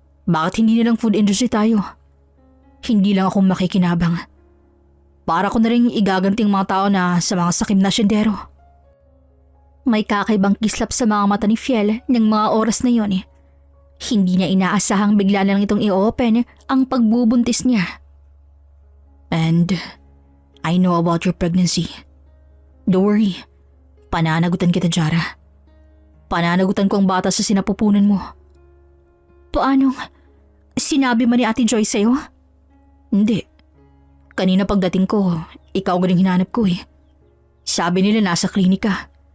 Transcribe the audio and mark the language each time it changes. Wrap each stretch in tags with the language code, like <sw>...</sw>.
<tl>Bakit hindi nilang food industry tayo? Hindi lang ako makikinabang. Para ko na rin igaganting mga tao na sa mga sakim na syendero. May kakaibang kislap sa mga mata ni Fiel ng mga oras na yon. Hindi niya inaasahang bigla na lang itong i-open ang pagbubuntis niya.</tl> <en>And I know about your pregnancy. Don't worry.</en> <tl>Pananagutan kita, Jara. Pananagutan ko ang bata sa sinapupunan mo. Paano? Sinabi man ni Ate Joy sa'yo? Hindi. Kanina pagdating ko, ikaw galing hinanap ko eh. Sabi nila nasa klinika.</tl>